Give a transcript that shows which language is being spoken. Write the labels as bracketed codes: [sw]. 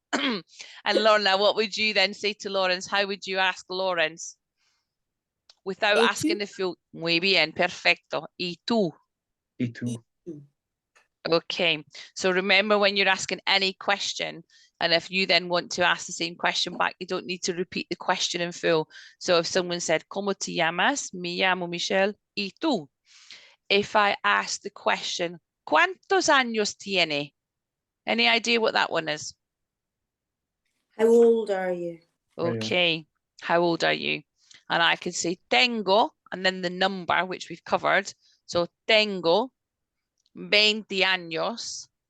[en] And Lorna, what would you then say to Lawrence? How would you ask Lawrence? Without asking the full. [es] Muy bien, perfecto. ¿Y tú? ¿Y tú? [en] Okay, so remember when you're asking any question, and if you then want to ask the same question back, you don't need to repeat the question in full. So if someone said, [es] ¿Cómo te llamas? Me llamo Michelle. ¿Y tú? [en] If I ask the question, [es] ¿Cuántos años tiene? [en] Any idea what that one is? How old are you? Oh, yeah. Okay. How old are you? And I could say tengo, and then the number, which we've covered. [es] So tengo 20 años.